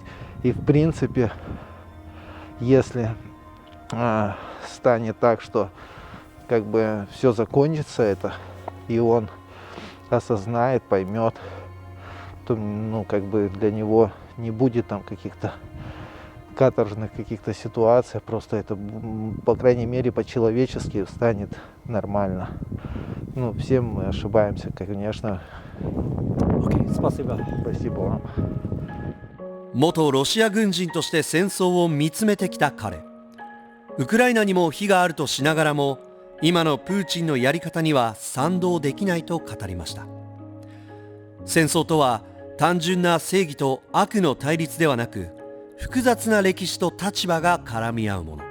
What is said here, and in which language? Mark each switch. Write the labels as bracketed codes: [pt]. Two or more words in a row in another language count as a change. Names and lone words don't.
[ru] И в принципе, если станет так, что как бы все закончится это, и он осознает, поймет, то, ну, как бы для него не будет там каких-то каторжных каких-то ситуаций, просто это, по крайней мере, по-человечески станет нормально. Ну, все мы ошибаемся, конечно. Окей, спасибо. Спасибо вам. [ja] 元ロシア軍人として戦争を見つめてきた彼。ウクライナにも非があるとしながらも、今のプーチンのやり方には賛同できないと語りました。戦争とは単純な正義と悪の対立ではなく、複雑な歴史と立場が絡み合うもの。